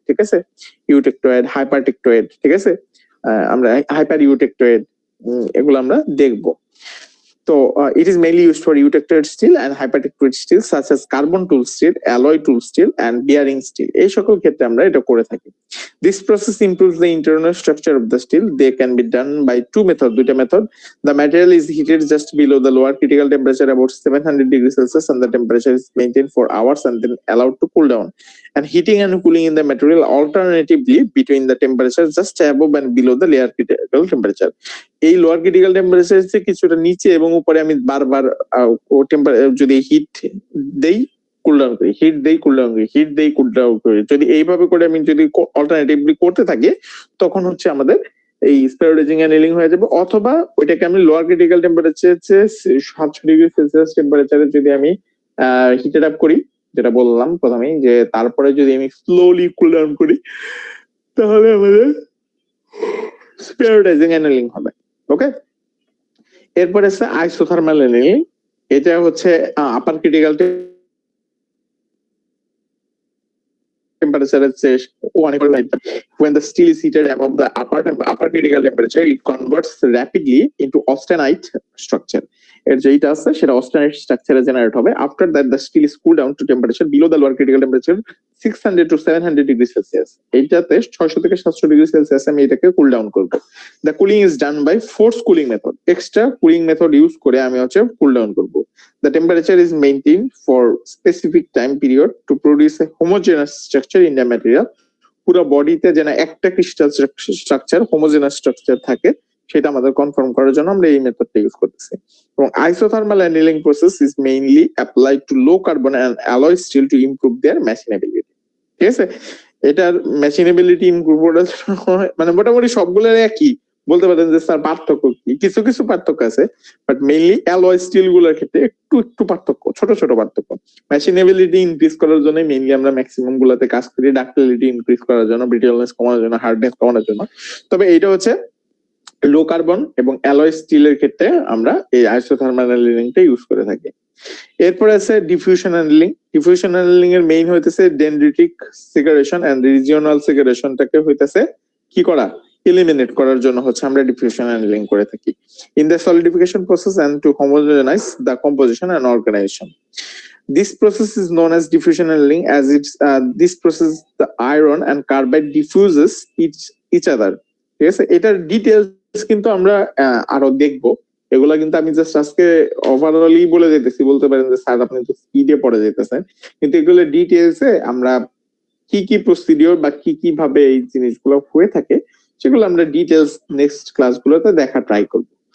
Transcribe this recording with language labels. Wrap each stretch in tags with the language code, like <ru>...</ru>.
<bn>ঠিক আছে, ইউটেক্টয়েড, হাইপারটেক্টয়েড, ঠিক আছে, আমরা হাইপার ইউটেক্টয়েড এগুলো আমরা দেখবো।</bn> <en>So it is mainly used for eutectoid steel and hypertectoid steel such as carbon tool steel, alloy tool steel and bearing steel.</en> <bn>এই সকল ক্ষেত্রে আমরা এটা করে থাকি।</bn> <en>This process improves the internal structure of the steel. They can be done by</en> <bn>দুইটা method.</bn> <en>The material is heated just below the lower critical temperature about 700 degrees Celsius and the temperature is maintained for hours and then allowed to cool down. And heating and cooling in the material alternatively between the temperatures just above and below the lower critical temperature.</en> <bn>এই lower critical temperature থেকে কিছুটা নিচে এবং উপরে আমি বারবার যদি hit দেই কুল ডাউন করি, হিট দেই কুল ডাউন করি, হিট দেই কুল ডাউন করি, যদি এইভাবে করে আমি যদি অল্টারনেটিভলি করতে থাকি তখন হচ্ছে আমাদের এই স্ফেরোডাইজিং অ্যানিলিং হয়ে যাবে। অথবা ওইটাকে আমি lower critical temperature 700 degree Celsius টেম্পারেচারে যদি আমি হিটেড আপ করি, যেটা বললাম প্রথমেই, যে তারপরে যদি আমি স্লোলি কুল ডাউন করি তাহলে আমাদের স্ফেরোডাইজিং অ্যানিলিং হবে। ওকে, এরপরে আছে আইসোথার্মাল অ্যানিলিং। এটা হচ্ছে</bn> <en>Upper critical temperature is 1 when the steel is heated above the upper critical temperature it converts rapidly into austenite structure.</en> <bn>এর যেটা আছে সেটা austenite structure জেনারেট হবে।</bn> <en>after that the steel is cooled down to temperature below the lower critical temperature 600 to 700 degrees Celsius.</en> <bn>এইটাতে 600 থেকে 700 degree Celsius আমি এটাকে cool down করব।</bn> <en>the cooling is done by force cooling method.</en> <bn>Extra cooling method use করে আমি হচ্ছে cool down করব।</bn> <en>The temperature is maintained for specific time period to produce a homogeneous structure in the material.</en> <bn>পুরো বডিতে যেন একটা crystal structure, homogeneous structure থাকে সেটা আমাদের কনফার্ম করার জন্য আমরা এই মেথডটা ইউজ করতেছি।</bn> <en>এবং আইসোথার্মাল অ্যানিলিং process is mainly applied to low carbon and alloy steel to improve their machinability.</en> <bn>ঠিক আছে, এটার মেশিনেবিলিটি ইমপ্রুভ করার মানে মোটামুটি সবগুলোর একই বলতে পারেন যে স্যার পার্থক্য কি, কিছু কিছু পার্থক্য আছে, বাট মেইনলি অ্যালয় স্টিল গুলোর ক্ষেত্রে একটু পার্থক্য, ছোট ছোট পার্থক্য। মেশিনেবিলিটি ইনক্রিজ করার জন্য মেইনলি আমরা ম্যাক্সিমাম গুলাতে কাজ করি, ডাক্টিলিটি ইনক্রিজ করার জন্য, ব্রিটেলনেস কমানোর জন্য, হার্ডনেস কমানোর জন্য। তবে এইটা হচ্ছে লো কার্বন এবং অ্যালয় স্টিলের ক্ষেত্রে আমরা এই আইসোথার্মাল অ্যানিলিংটা ইউজ করে থাকি। এরপরে আছে ডিফিউশন অ্যানিলিং। ডিফিউশন অ্যানিলিং এর মেইন হইতেছে ডেনড্রিটিক সেগারেশন এন্ড রিজিওনাল সেগারেশনটাকে হইতেছে কি করা, এলিমিনেট করার জন্য হচ্ছে আমরা ডিফিউশন অ্যানিলিং করে থাকি</bn> <en>In the solidification process and to homogenise the composition and organisation. This process is known as diffusion annealing, as it's this process the iron and carbide diffuses each other.</en> <bn>ঠিক আছে, এটার details কিন্তু আমরা আরো দেখবো। এগুলা কিন্তু আমি জাস্ট আজকে ওভারঅলই বলে যেতেছি, বলতে পারেন যে স্যার আপনি তো স্পিডে পড়ে যেতেছেন, কিন্তু এগুলো ডিটেইলসে আমরা কি কি প্রসিডিওর বা কি কি ভাবে এই জিনিসগুলো হয়ে থাকে সেগুলো আমরা ডিটেইলস নেক্সট ক্লাসগুলোতে দেখা ট্রাই করব।</bn>